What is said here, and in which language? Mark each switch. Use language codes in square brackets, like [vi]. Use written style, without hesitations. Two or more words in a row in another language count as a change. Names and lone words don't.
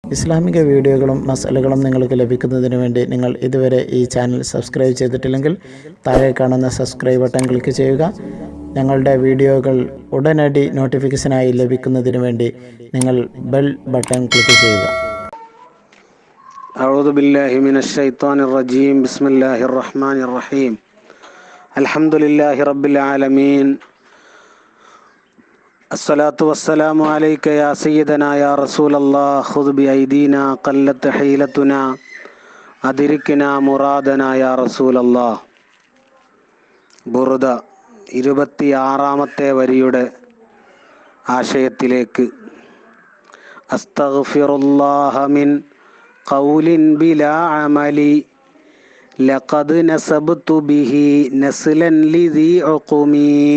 [ml] ഇസ്ലാമിക വീഡിയോകളും മസലകളും നിങ്ങൾക്ക് ലഭിക്കുന്നതിന് വേണ്ടി നിങ്ങൾ ഇതുവരെ ഈ ചാനൽ സബ്സ്ക്രൈബ് ചെയ്തിട്ടില്ലെങ്കിൽ താഴെ കാണുന്ന സബ്സ്ക്രൈബ് ബട്ടൺ ക്ലിക്ക് ചെയ്യുക. ഞങ്ങളുടെ വീഡിയോകൾ ഉടനടി നോട്ടിഫിക്കേഷനായി ലഭിക്കുന്നതിന് വേണ്ടി നിങ്ങൾ ബെൽ ബട്ടൺ ക്ലിക്ക് ചെയ്യുക. [ar] أعوذ بالله من الشيطان الرجيم بسم الله الرحمن الرحيم الحمد لله رب العالمين الصلاة والسلام عليك يا سيدنا يا رسول الله خذ بأيدينا قلت حيلتنا أدركنا مرادنا يا رسول الله. [ml] ബുർദ 26-ാമത്തെ വരിയുടെ ആശയത്തിലേക്ക്. [ar] أستغفر الله من قول بلا عمل لقد نسبت به نسلا لذي عقم.